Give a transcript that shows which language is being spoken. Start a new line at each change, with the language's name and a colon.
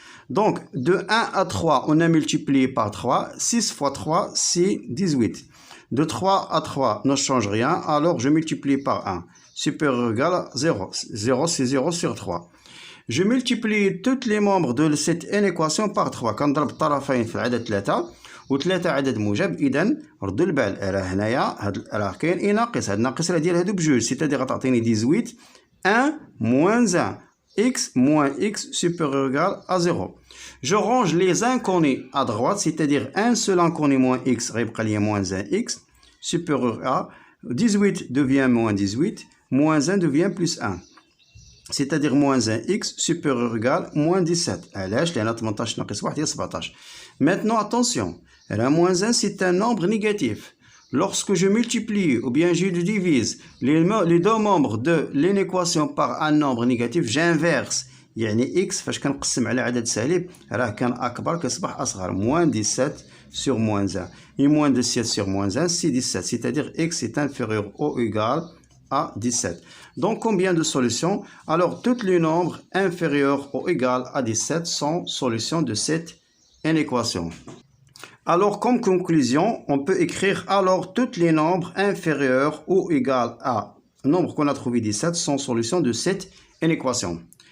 French: Donc, de 1 à 3, on a multiplié par 3. 6 fois 3, c'est 18. De 3 à 3 ne change rien, alors je multiplie par 1. Supérieur ou égal à 0. 0, c'est 0 sur 3. Je multiplie tous les membres de cette inéquation par 3.
Arabic: كنضرب الطرفين في العدد 3 و3 عدد موجب. إذا ردوا البال، راه هنايا راه كاين إي ناقص. هاد الناقص راه ديال هادو بجوج، سيتادير غتعطيني
French: 18 1 moins 1 x moins x supérieur ou égal à 0. Je range les inconnus à droite, c'est-à-dire un seul inconnu moins x,
Arabic: غيبقى ليا
French: moins 1x supérieur à 18 devient moins 18, moins 1 devient plus 1. C'est-à-dire moins 1x supérieur ou égal moins 17.
Arabic: علاش؟ لأن 18 ناقص 1 هي 17.
French: Maintenant, attention, la moins 1 c'est un nombre négatif. Lorsque je multiplie ou bien je divise les deux membres de l'inéquation par un nombre négatif, j'inverse.
Arabic: يعني x فاش كنقسم على عدد سالب راه كان أكبر كيصبح أصغر.
French: Moins 17 sur moins 1. Et moins 17 sur moins 1 c'est 17. C'est-à-dire x est inférieur ou égal à 17. Donc combien de solutions? Alors tous les nombres inférieurs ou égal à 17 sont solutions de cette inéquation. Alors comme conclusion, on peut écrire alors tous les nombres inférieurs ou égal à le nombre qu'on a trouvé 17 sont solutions de cette inéquation.